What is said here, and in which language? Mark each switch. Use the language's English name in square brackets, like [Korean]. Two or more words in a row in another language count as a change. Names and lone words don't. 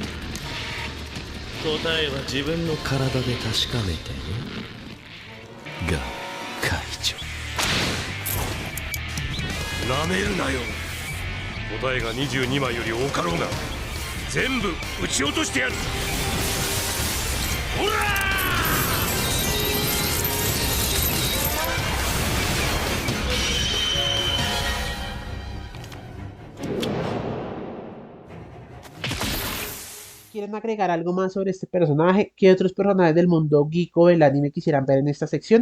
[Japanese] 答えは自分の体で確かめてね。が会長、なめるなよ。答えが22枚より多かろうが全部撃ち落としてやる。ほら [Spanish] ¿Quieren agregar algo más sobre este personaje? ¿Qué otros personajes del mundo geek o del anime quisieran ver en esta sección?